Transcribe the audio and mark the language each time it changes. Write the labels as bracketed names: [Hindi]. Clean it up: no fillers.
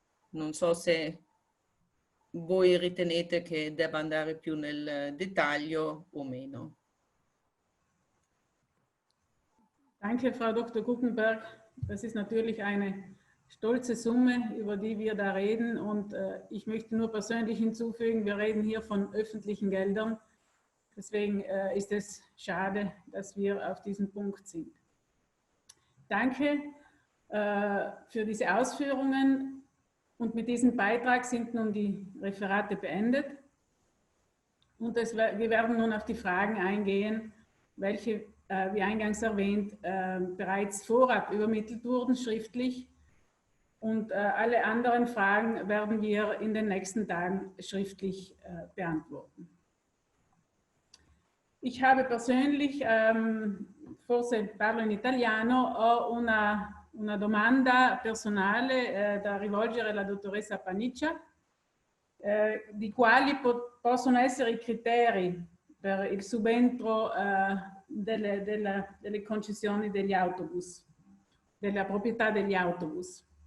[Italian] Non so se voi ritenete che debba andare più nel dettaglio o meno. [German] Danke, Frau Dr. Guggenberg. Das ist natürlich eine stolze Summe, über die wir da reden. Und ich möchte nur persönlich hinzufügen, wir reden hier von öffentlichen Geldern. Deswegen ist es schade, dass wir auf diesem Punkt sind. Danke für diese Ausführungen. Und mit diesem Beitrag sind nun die Referate beendet. Und wir werden nun auf die Fragen eingehen, welche, wie eingangs erwähnt, bereits vorab übermittelt wurden, schriftlich. Und alle anderen Fragen werden wir in den nächsten Tagen schriftlich beantworten. Ich habe persönlich, [Italian] forse parlo in italiano, ho una domanda personale da rivolgere alla dottoressa Paniccia, di quali possono essere i criteri per il subentro delle concessioni degli autobus, della proprietà degli autobus.